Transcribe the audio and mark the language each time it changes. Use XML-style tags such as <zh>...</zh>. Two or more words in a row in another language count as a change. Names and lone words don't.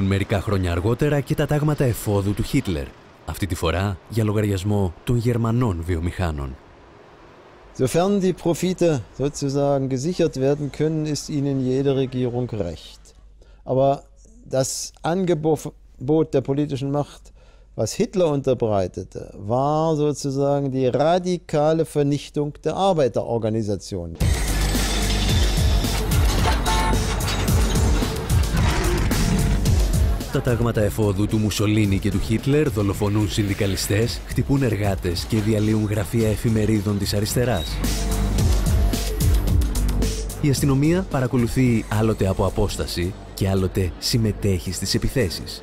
<el>μερικά χρόνια αργότερα και τα τάγματα εφόδου του Χίτλερ, αυτή τη φορά για λογαριασμό των Γερμανών βιομηχάνων.</el> <de>Sofern die Profite sozusagen gesichert werden können, ist ihnen jede Regierung recht. Aber das Angebot der politischen Macht, was Hitler unterbreitete, war sozusagen die radikale Vernichtung der Arbeiterorganisationen.</de> <el>Τα τάγματα εφόδου του Μουσολίνι και του Χίτλερ δολοφονούν συνδικαλιστές, χτυπούν εργάτες και διαλύουν γραφεία εφημερίδων της αριστεράς. Η αστυνομία παρακολουθεί άλλοτε από απόσταση και άλλοτε συμμετέχει στις επιθέσεις.</el>